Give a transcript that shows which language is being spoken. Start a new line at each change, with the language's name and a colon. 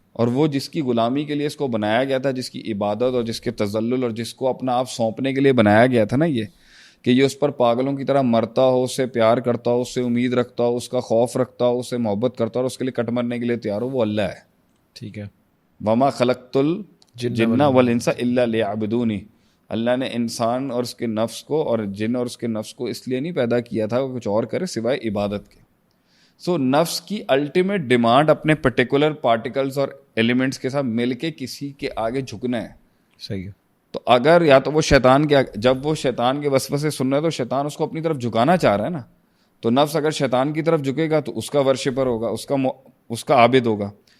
Urdu: اور وہ جس کی غلامی کے لیے اس کو بنایا گیا تھا, جس کی عبادت اور جس کے تذلل اور جس کو اپنا آپ سونپنے کے لیے بنایا گیا تھا نا, کہ یہ اس پر پاگلوں کی طرح مرتا ہو, اس سے پیار کرتا ہو, اس سے امید رکھتا ہو, اس کا خوف رکھتا ہو, اس سے محبت کرتا ہو اور اس کے لیے کٹ مرنے کے لیے تیار ہو, وہ اللہ ہے. ٹھیک ہے.
Arabic: وما خلقت الجن والانس الا لیعبدون.
Urdu: اللہ نے انسان اور اس کے نفس کو اور جن اور اس کے نفس کو اس لیے نہیں پیدا کیا تھا کہ کچھ اور کرے سوائے عبادت کے. سو نفس کی
English: ultimate demand
Urdu: اپنے
English: particular particles
Urdu: اور ایلیمنٹس کے ساتھ مل کے کسی کے آگے جھکنا ہے. صحیح ہے. تو اگر یا تو وہ شیطان کے جب وہ شیطان کے وسوسے سن رہا ہے تو شیطان اس کو اپنی طرف جھکانا چاہ رہا ہے نا, تو نفس اگر شیطان کی طرف جھکے گا تو اس کا ورشپر ہوگا, اس کا عابد ہوگا.